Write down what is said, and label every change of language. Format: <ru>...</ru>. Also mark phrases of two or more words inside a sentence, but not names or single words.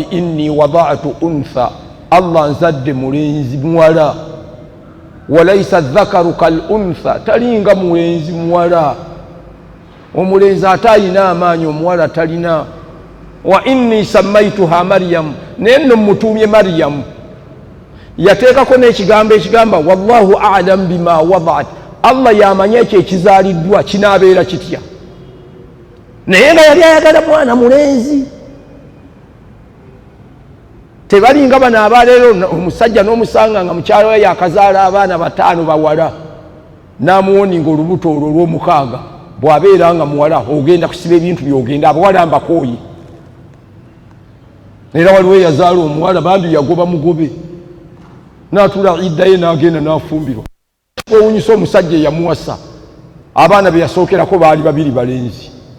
<ar>إني وضعتها أنثى</ar> <lg>Allah nzadde mulenzi muwala</lg> <ar>وليس الذكر كالأنثى</ar> <lg>talinga mulenzi muwala omulenzi atayina amaanyi omuwala talina</lg> <ar>وإني سميتها مريم</ar> <lg>nenno mutumye maryam yateekako n'ekigambo ekigamba</lg> <ar>والله أعلم بما وضعت</ar> <lg>Allah yamanya ekyo ekizaaliddwa kinaabeera kitya naye nga yali ayagala mwana mulenzi tebalinga bano abaleero omusajja n'omusanga nga mukyala we yakazaala abaana 5 bawala n'amuwoninga olubuto olwo olw'omukaaga bw'abeera nga muwala ogenda kusiba ebintu by'ogenda abawala mbakooyi era waliwo eyazaala omuwala bambi yagoba mugobe n'atula iddaye n'agenda n'afumbirwa owunyisa omusajja eyamuwasa abaana be yasookerako baali 2 balenzi</lg>